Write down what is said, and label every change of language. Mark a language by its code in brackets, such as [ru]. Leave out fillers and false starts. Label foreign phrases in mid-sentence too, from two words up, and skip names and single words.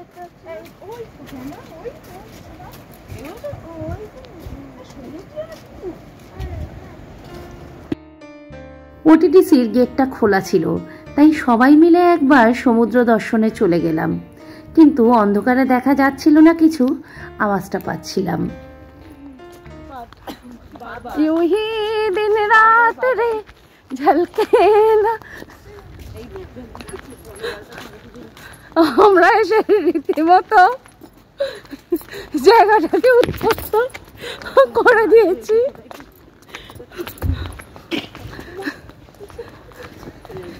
[bn] ওটিটিসির গেটটা খোলা ছিল, তাই সবাই মিলে একবার সমুদ্র দর্শনে চলে গেলাম। কিন্তু অন্ধকারে দেখা যাচ্ছিল না কিছু, আওয়াজটা পাচ্ছিলাম। [hi] यूं ही दिन रात रे झलके ना। [bn] আমরা এসে রীতিমতো জায়গাটাকে উত্তপ্ত করে দিয়েছি।